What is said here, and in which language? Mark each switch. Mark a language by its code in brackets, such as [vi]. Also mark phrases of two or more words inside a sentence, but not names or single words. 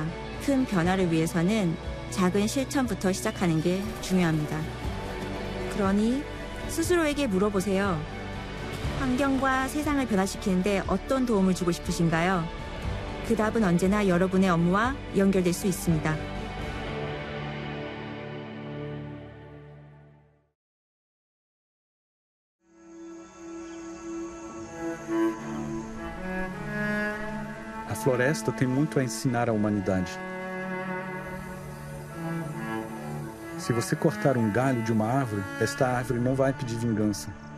[ko] 큰 변화를 위해서는 작은 실천부터 시작하는 게 중요합니다. 그러니 스스로에게 물어보세요. 환경과 세상을 변화시키는데 어떤 도움을 주고 싶으신가요? 그 답은 언제나 여러분의 업무와 연결될 수 있습니다. [pt] A floresta tem muito a ensinar à humanidade. Se você cortar um galho de uma árvore, esta árvore não vai pedir vingança.